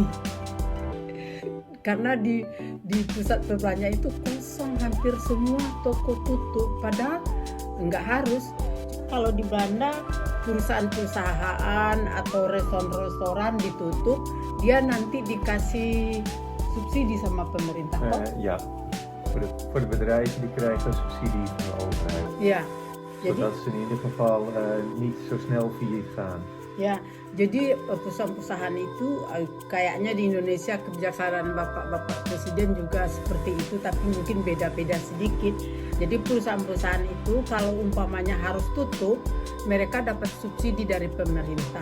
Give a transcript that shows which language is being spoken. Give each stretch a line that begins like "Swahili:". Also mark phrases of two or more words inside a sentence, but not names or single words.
Indonesian: Karena di pusat perbelanjaan itu kosong, hampir semua toko tutup, padahal nggak harus. Kalau di Belanda perusahaan-perusahaan atau restoran ditutup, dia nanti dikasih subsidi sama pemerintah.
Dutch: Ja, voor de bedrijven die krijgen subsidie van de overheid.
Indonesian: Ya, Jadi
Dutch: zodat ze in ieder geval niet zo snel failliet gaan.
Indonesian: ya, jadi perusahaan-perusahaan itu kayaknya di Indonesia kebijaksanaan Bapak Presiden juga seperti itu, tapi mungkin beda-beda sedikit. Jadi perusahaan-perusahaan itu kalau umpamanya harus tutup, mereka dapat subsidi dari pemerintah.